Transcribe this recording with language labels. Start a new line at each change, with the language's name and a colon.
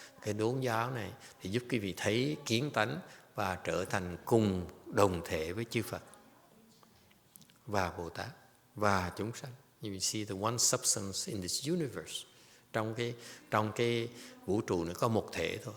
Vietnamese: Cái đốn giáo này thì giúp quý vị thấy kiến tánh và trở thành cùng đồng thể với chư Phật và Bồ Tát và chúng sanh.
English: You will see the one substance in this universe.
Vietnamese: Trong cái vũ trụ này có một thể thôi.